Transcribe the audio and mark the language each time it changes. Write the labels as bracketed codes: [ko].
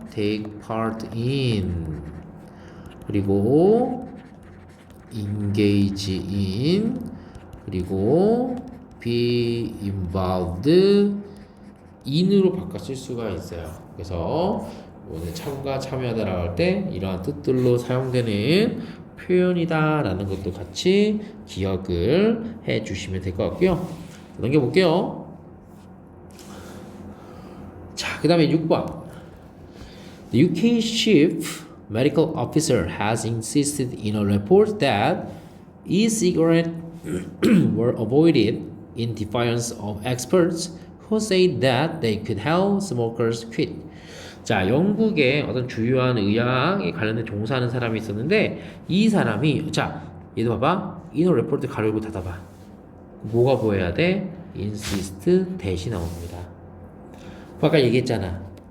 [ko] take part in, 그리고 engage in, 그리고 be involved in으로 바꿔 쓸 수가 있어요. 그래서 오늘 참여하다라고 할 때 이러한 뜻들로 사용되는 표현이다 라는 것도 같이 기억을 해 주시면 될 것 같고요. 넘겨볼게요. 자, 그 다음에 6번. [en] The UK chief medical officer has insisted in a report that e-cigarette were avoided in defiance of experts who said that they could help smokers quit. [ko] 자, 영국에 어떤 주요한 의학에 관련된 종사하는 사람이 있었는데 이 사람이 자, 얘도 봐봐. 이너 레포트 가로 열고 닫아봐. 뭐가 보여야 돼? insist 대시 나옵니다. 아까 얘기했잖아.